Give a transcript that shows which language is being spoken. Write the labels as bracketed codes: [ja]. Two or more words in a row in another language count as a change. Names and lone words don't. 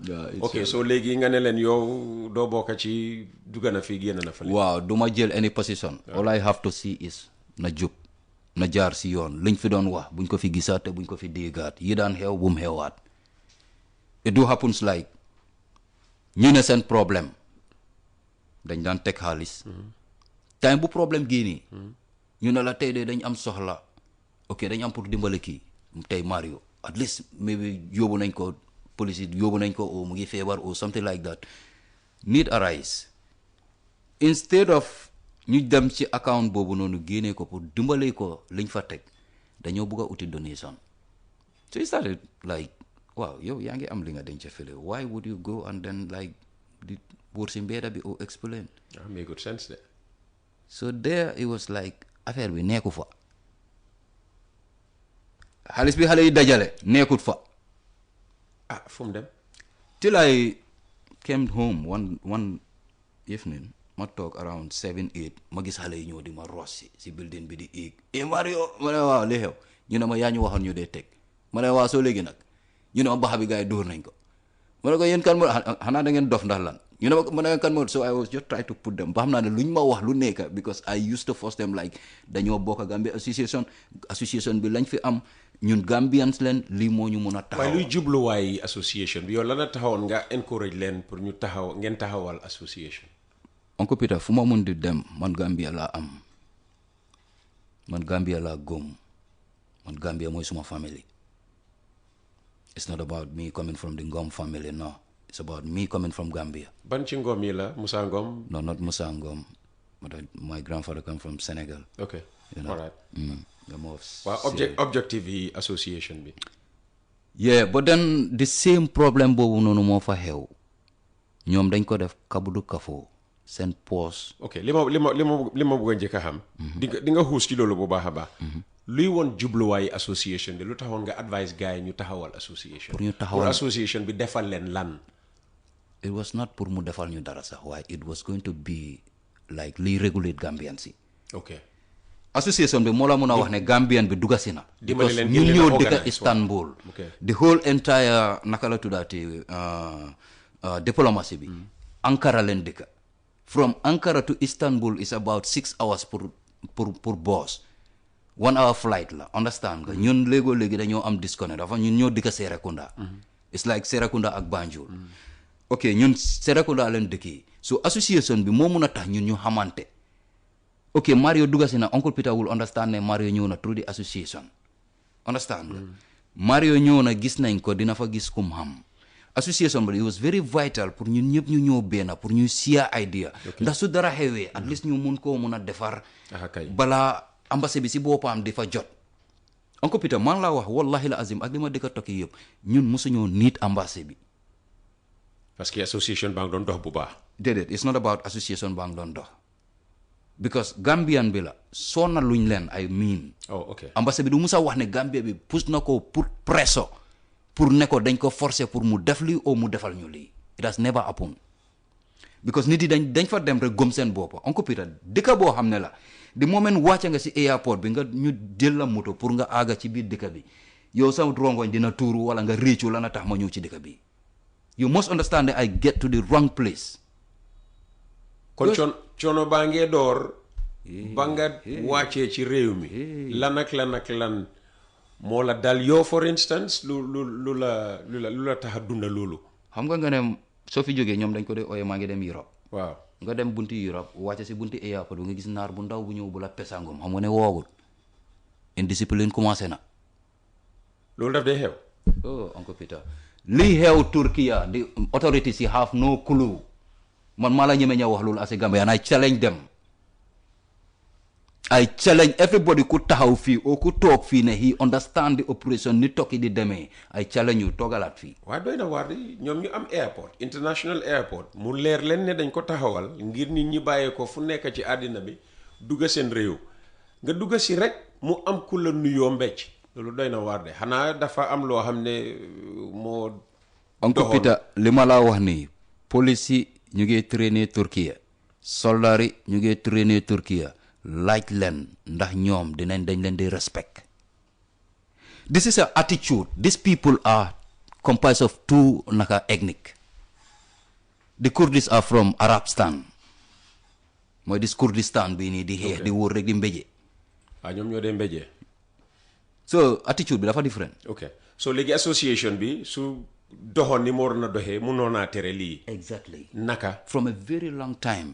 [wo] ok so léegi nga ne leen yow doo bokk ci dugg na fii génn na fa. waaw du ma jël [en] any position. all I have to see is [wo] na jub na jaar si yoon liñ fi doon wax buñ ko fi gisaat te buñ ko fi déggaat yi daan xew bu mu xewaat. [en] it do happens like [wo] ñu ne seen problème dañ daan teg xaalis time bu problème génnee ñu ne la tey de dañ am soxla ok dañ am pour dimbale kii tey Mario [en] at least maybe [wo] yóbbu nañ ko police yóbbu nañ ko o mu ngi feebar [en] or something like that need arise instead of [wo] ñu dem ci account boobu noonu génnee ko pour dimbale ko liñ fa teg dañoo bëgg a uti donation [en] so it started like [wo] waaw yow yaa ngi am li nga denc fële [en] why would you go and then like [wo] di wër si mbedda bi [en] or explain make good sense [wo] de [en] so there it was like [wo] affaire bi nekku fa xaalis bi xale yi dajale nekkut fa fu mu dem [en] till I came home one evening [wo] ma toog around 7-8 ma gis xale yi ñëw di ma roos si building bi di éeg Mario ma ne waaw li xew ñu ne ma yaa ñu waxoon ñu dee teg ma ne waaw soo léegi nag ñu ne ma baxa bi gars yi dóor nañ ko ma ne ko yéen kan moo xanaa da ngeen dof ndax lan ñu ne ma ne kan moo [en] so I was just trying to put them [wo] ba xam naa ne luñ ma wax lu nekk [en] because I used to force them like [wo] dañoo bokk Gambia association bi lañ fi am ñun Gambians leen lii moo ñu mun a taxaw waaye luy jubluwaay association bi yow lan la taxawoon nga encourage leen pour ñu taxaw ngeen taxawal association Uncle Peter fu ma mun di dem man Gambia laa am man Gambia laa góom man Gambia mooy suma family [en] it's not about me coming from the Ngom family no it's about me coming from Gambia [wo] ban ci Ngom yi la Musa Ngom [en] no not Musa Ngom my grandfather come from Senegal okay you know? all right [wo] waaw objective yi association bi [en] yeah but then the same problem [wo] boobu noonu moo fa xew ñoom dañ ko def kabudu kafoo seen poos ok li ma bëgg a njëkk a xam di nga xuus ci loolu bu baax a baax luy woon jubluwaayu association bi lu taxoon nga advice gars yi ñu taxawal association pour ñu taxawal association bi defal leen lan [en] it was not [wo] pour mu defal ñu dara sax waaye [en] it was going to be like [wo] liy regulate Gambian si ok association bi moo la mun a wax ne Gambian bi dugga si na dimbali leen ñu ñëw dëkk Istanbul [en] the whole entire [wo] naka la tuddaati diplomacy bi Ankara leen dëkk [en] from Ankara to Istanbul is about 6 hours [wo] pour boss [en] 1 hour flight [wo] la understand nga ñun léegi dañoo am disconnect dafa ñun ñoo dëkk Serekunda [en] it's like Serekunda [wo] ak Banjul ok ñun Serekunda leen dëkk so association bi moo mun a tax ñun ñu xamante ok Mario dugga si na Uncle Peter [en] will understand [wo] ne Mario ñëw na [en] through the association [wo] understand nga Mario ñëw na gis nañ ko dina fa gis kum xam association bi [en] it was very vital [wo] pour ñun ñëpp ñu ñëw benn pour ñu share idea ndax su dara xewee [en] at least [wo] ñu mun koo mun a defar balaa ambassade bi si boppam di fa jot Uncle Peter man laa wax [ar] wallahi la azim [wo] ak li ma dëkk tokki yëpp ñun mosuñoo niit ambassade bi parce que association baa ngi doon dox bu baax déedéet [en] it's not about [wo] association baa ngi doon dox because Gambian bi la sonna luñ leen ay miin ambassade bi du musa wax ne Gambia bi pousse na ko pour presso pour ne ko dañ ko forcer pour mu def lii ou mu defal ñu lii [en] it has never happened because [wo] nit yi dañ fa dem rek gëm seen boppa Uncle Peter dëkk boo xam ne la di moment wàcce nga si airport bi nga ñu jël la moto pour nga àgga ci biir dëkk bi yow sa rongoñ dina tuuru wala nga réccu la na tax ma ñëw ci dëkk bi [en] you must understand that I get to the wrong place [wo] kon coono baa ngee door ba nga wàccee ci réew mi lan ak lan moo la dal yow [en] for instance [wo] lu la tax a dunda loolu xam nga ne soo fi jógee ñoom dañ ko dee ooyee maa ngi dem Europe waaw nga dem bunti Europe wàcce si bunti airport bi nga gis naar bu ndaw bu ñëw bu la pesangom xam nga ne woowul [fr] indiscipline commencé [wo] na loolu daf dee xew Uncle Peter lii xew Turkiya [en] the authorities [wo] yi [en] have no clue [wo] man maa la ñeme ña wax loolu [en] as a Gambia and I challenge them I challenge everybody [wo] ku taxaw fii o ku toog fii ne [en] he understand the operation [wo] ni tokki di demee [en] I challenge you [wo] toogalaat fii waaye doy na waar di ñoom ñu am airport [en] international airport [wo] mu leer leen ne dañ ko taxawal ngir nit ñi bàyyee ko fu nekk ci àddina bi dugga seen réew nga dugga si rek mu am ku la nuyoo mbecc loolu doy na waar de xanaa dafa am loo xam ne moo Uncle Peter li ma laa wax nii police yi ñu ngi traîner Turquie soldats yi ñu ngi traîner Turquie laaj leen ndax ñoom dañ leen di respect [en] this is a attitude these people are comprised of two [wo] naka ethnic [en] the Kurdish are from Arabstan [wo] mooy this Kurdistan bii nii di xeex di wóor rek di mbéje ñoom ñoo dee mbéje so attitude bi dafa different ok so léegi association bi su doxoon ni mu waroon a doxee mënoon naa tere lii. [en] Exactly. [wo] Naka. [en] From a very long time.